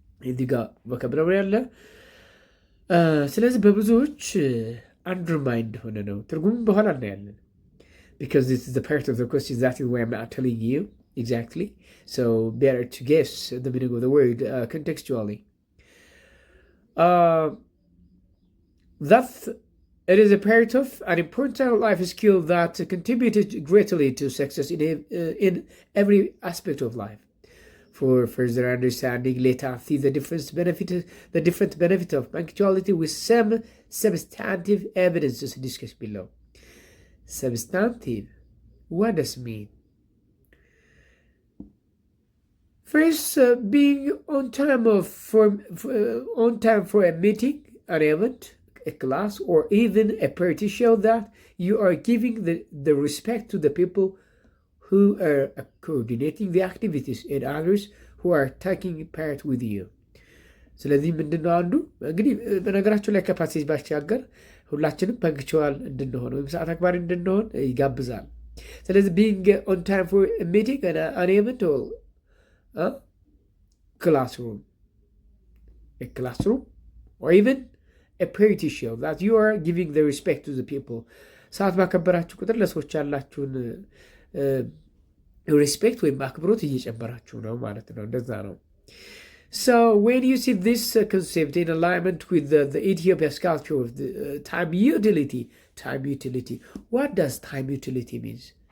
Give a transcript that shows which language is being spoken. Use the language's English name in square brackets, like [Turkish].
[Amharic] እዚህ ጋር vocabulary አለ። ስለዚህ በብዙዎች undermined ሆነ ነው። ትርጉም በኋላ እናያለን. [English] Because this is the part of the question that is why I'm not telling you exactly. So better to guess the meaning of the word contextually. That it is a part of an important life skill that contributed greatly to success in every aspect of life. For further understanding, let us see the different benefit of punctuality with some substantive evidences discussed below. Substantive, what does it mean? First, being on time for a meeting, an event, a class, or even a party show that you are giving the respect to the people who are coordinating the activities and others who are taking part with you. [Amharic] ስለዚህ ምንድን ነው አንዱ እንግዲህ በነገራችን ላይ ከፓሴጅ ባሻገር ሁላችንም ፐንክቹዋል እንድንሆን ወይም ሰዓት አክባሪ እንድንሆን ይጋብዛል። ስለዚህ [English] ቢንግ ኦን ታይም ፎር ሚቲንግ አን ኤቨንት classroom or even a party show that you are giving the respect to the people. [Amharic] ሰዓት ባከበራችሁ ቁጥር ለሰዎች ያላችሁን ሪስፔክት ወይም አክብሮት እየጨመራችሁ ነው ማለት ነው። እንደዛ ነው። [English] So when you see this concept in alignment with the Ethiopia's culture of the time utility, what does time utility means?